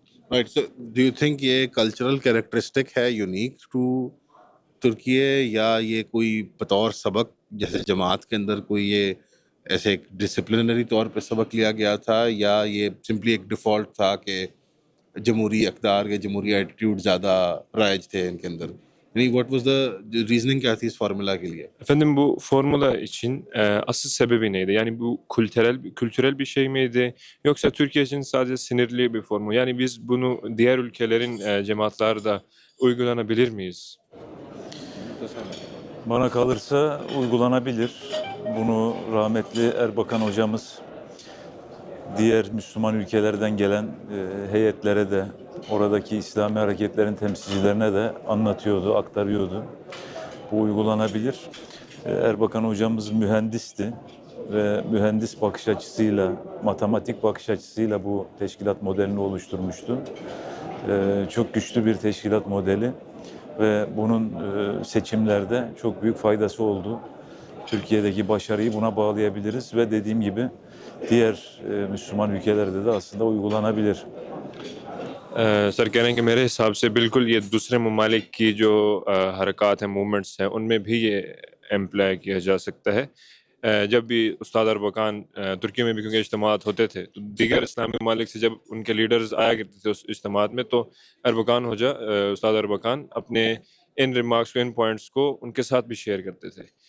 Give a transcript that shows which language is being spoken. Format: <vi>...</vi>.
<en>Right, so do you think</en> <ur>یہ cultural characteristic ہے</ur> <en>unique to Turkey,</en> <ur>یا یہ کوئی بطور سبق جیسے جماعت کے اندر کوئی یہ ایسے ایک ڈسپلنری طور پہ سبق لیا گیا تھا, یا یہ سمپلی ایک ڈیفالٹ تھا کہ جمہوری اقدار یا جمہوری ایٹیٹیوڈ زیادہ رائج تھے ان کے اندر, یعنی</ur> <en>what was the reasoning</en> <ur>کیا تھی اس فارمولا کے لیے؟</ur> <tr>Efendim bu formula için asıl sebebi neydi? Yani bu kültürel bir şey miydi? Yoksa Türkiye için sadece sinirli bir formül? Yani biz bunu diğer ülkelerin cemaatleri de uygulanabilir miyiz? Bana kalırsa uygulanabilir. Bunu rahmetli Erbakan hocamız diğer Müslüman ülkelerden gelen heyetlere de, oradaki İslami hareketlerin temsilcilerine de anlatıyordu, aktarıyordu. Bu uygulanabilir. Erbakan hocamız mühendisti ve mühendis bakış açısıyla, matematik bakış açısıyla bu teşkilat modelini oluşturmuştu. Çok güçlü bir teşkilat modeli ve bunun seçimlerde çok büyük faydası oldu. Türkiye'deki başarıyı buna bağlayabiliriz ve dediğim gibi diğer Müslüman ülkelerde de aslında uygulanabilir.</tr> <ur>سر کہہ رہے ہیں کہ میرے حساب سے بالکل یہ دوسرے ممالک کی جو حرکات ہیں، موومنٹس ہیں، ان میں بھی یہ امپلائی کیا جا سکتا ہے. جب بھی استاد اربکان ترکی میں بھی کیونکہ اجتماعات ہوتے تھے تو دیگر اسلامی ممالک سے جب ان کے لیڈرز آیا کرتے تھے اس اجتماعات میں تو استاد اربکان اپنے ان ریمارکس کو ان پوائنٹس کو ان کے ساتھ بھی شیئر کرتے تھے.</ur>